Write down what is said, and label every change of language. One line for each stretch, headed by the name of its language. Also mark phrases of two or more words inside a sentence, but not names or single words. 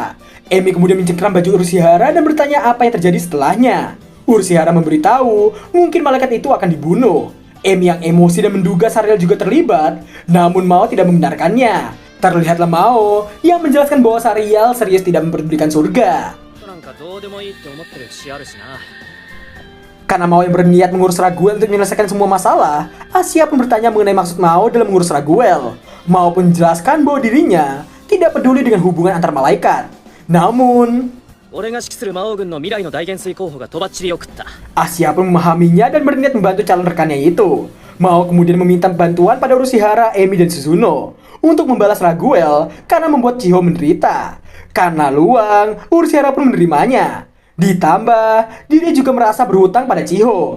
Indonesian: Amy kemudian mencengkeram baju Urshihara dan bertanya apa yang terjadi setelahnya. Urshihara memberitahu mungkin malaikat itu akan dibunuh. Amy yang emosi dan menduga Sariel juga terlibat, namun Mao tidak membenarkannya. Terlihatlah Mao yang menjelaskan bahwa Sariel serius tidak memperdulikan surga.
Japanese: なんかどうでもいいって思ってる節あるしな。
Indonesian: Karena Mao yang berniat mengurus Raguel untuk menyelesaikan semua masalah, Asia pun bertanya mengenai maksud Mao dalam mengurus Raguel. Mao pun menjelaskan bahwa dirinya tidak peduli dengan hubungan antar malaikat. Namun,
Japanese: 俺が指揮する魔王軍の未来の大元帥候補がとばっちり送った。
Indonesian: Asia pun memahaminya dan berniat membantu calon rekannya itu. Mao kemudian meminta bantuan pada Urshihara, Amy, dan Suzuno untuk membalas Raguel karena membuat Chiho menderita. Karena luang, Urshihara pun menerimanya. Ditambah, dirinya juga merasa berhutang pada Chiho.